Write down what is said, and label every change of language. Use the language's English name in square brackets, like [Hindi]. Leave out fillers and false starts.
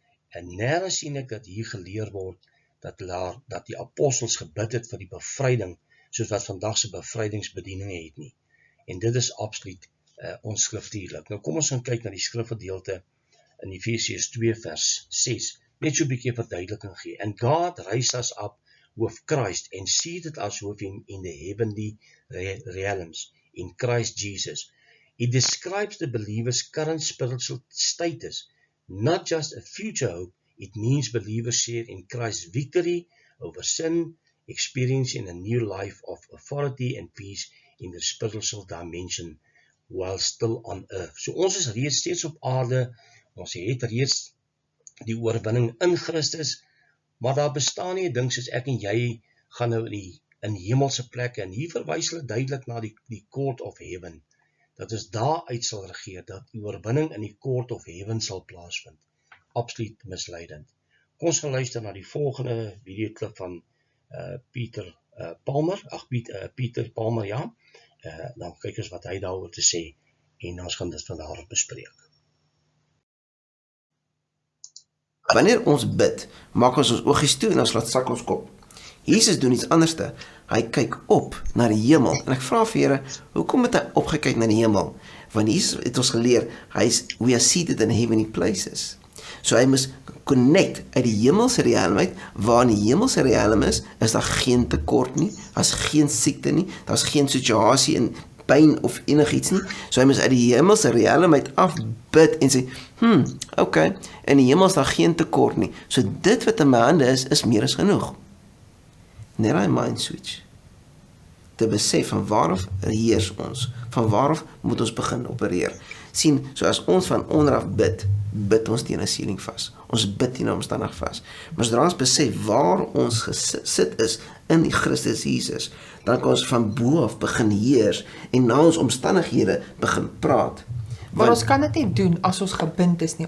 [Afrikaans] En nêrens sien ek dat hier geleer word, dat die apostels gebid het vir die bevryding, soos wat vandag se bevrydingsbedieninge het nie. En dit is absoluut onskriftuurlik. Nou kom ons gaan kyk na die skrifgedeelte in Efesiërs 2 vers 6, net so 'n bietjie verduideliking gee. [English] And God raised us up with Christ and seated us with him in the heavenly realms in Christ Jesus. It describes the believer's current spiritual status, not just a future hope. It means believers share in Christ's victory over sin, experiencing a new life of authority and peace in the spiritual dimension while still on earth. [Afrikaans] So ons is reeds steeds op aarde, ons het reeds die oorwinning in Christus, maar daar bestaan nie 'n ding soos ek en jy gaan nou in hemelse plekke, en hier verwys hulle duidelik na die court of heaven, dat ons daar uit sal regeer, dat die oorwinning in die court of heaven sal plaasvind. Absoluut misleidend. Kom ons gaan luister na die volgende videoklip van Pieter Palmer, ja. Dan kyk ons wat hy daaroor te sê, en ons gaan dit vandaag bespreek. Wanneer ons bid, maak ons oogies toe en ons laat sak ons kop. Jesus doen iets anderste. Hy kyk op na die hemel. En ek vra vir Here, hoekom het hy opgekyk na die hemel? Want Jesus het ons geleer, [English] we are seated in heavenly places. [Afrikaans] So hy moet connect uit die hemelse realiteit, waar in die hemelse realm is daar geen tekort nie, daar's geen siekte nie, daar's geen situasie in pyn of enigiets nie. So hy moet uit die hemelse realiteit afbid en sê, okay, in die hemel is daar geen tekort nie. So dit wat in my hande is meer as genoeg. Net hy mind switch. Te besef van waaraf heers ons, van waaraf moet ons begin opereer. Sien, so as ons van onderaf bid ons teen 'n ceiling vas. Ons bid teen 'n omstandig vas. Maar sodra ons besef waar ons gesit is in die Christus Jesus, dan kan ons van bo af begin heers en na ons omstandighede begin praat. Maar ons kan dit nie doen as ons gebind is nie.